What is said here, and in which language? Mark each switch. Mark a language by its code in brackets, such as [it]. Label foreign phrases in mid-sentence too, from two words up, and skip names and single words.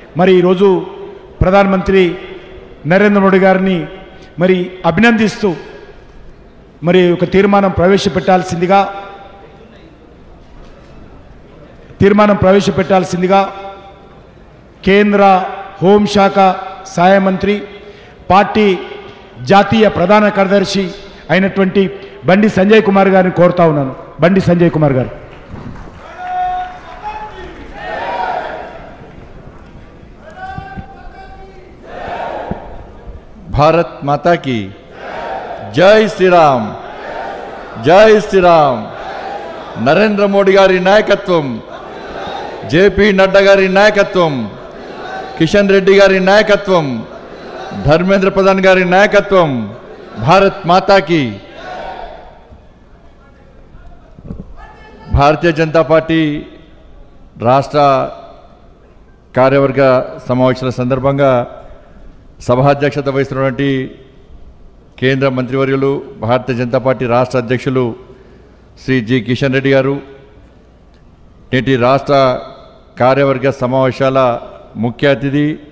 [te] మరి ఈరోజు ప్రధానమంత్రి నరేంద్ర మోడీ గారిని మరి అభినందిస్తూ మరి ఒక తీర్మానం ప్రవేశపెట్టాల్సిందిగా కేంద్ర హోంశాఖ సహాయ మంత్రి పార్టీ జాతీయ ప్రధాన కార్యదర్శి అయినటువంటి బండి సంజయ్ కుమార్ గారిని కోరుతా ఉన్నాను. బండి సంజయ్ కుమార్ గారు. [hi] भारत माता की जय श्री राम, जय श्री राम. [te] నరేంద్ర మోడీ గారి నాయకత్వం, జేపీ నడ్డా గారి నాయకత్వం, కిషన్ రెడ్డి గారి నాయకత్వం, ధర్మేంద్ర ప్రధాన్ గారి నాయకత్వం. [hi] भारत माता की. [te] भारतीय जनता पार्टी రాష్ట్ర కార్యవర్గ సమావేశాల సందర్భంగా సభాధ్యక్షత వహిస్తున్నటువంటి కేంద్ర మంత్రివర్యులు భారతీయ జనతా పార్టీ రాష్ట్ర అధ్యక్షులు శ్రీ జి కిషన్ రెడ్డి గారు, నేటి రాష్ట్ర కార్యవర్గ సమావేశాల ముఖ్య అతిథి